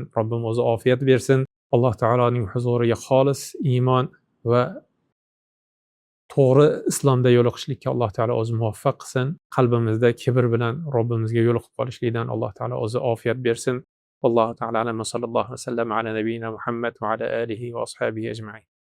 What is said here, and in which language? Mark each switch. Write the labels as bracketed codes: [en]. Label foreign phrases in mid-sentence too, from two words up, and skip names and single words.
[uz] Robbim o'zi ofiyat bersin. Alloh taoloning huzuriga xolis iymon va to'g'ri islomda yo'liqishlikka Alloh taolo o'zi muvaffaq qilsin. Qalbimizda kibr bilan Robbimizga yo'liqib qolishlikdan Alloh taolo o'zi ofiyat bersin. [ar] الله تعالى أعلم وصلى الله عليه وسلم على نبينا محمد وعلى آله وأصحابه أجمعين.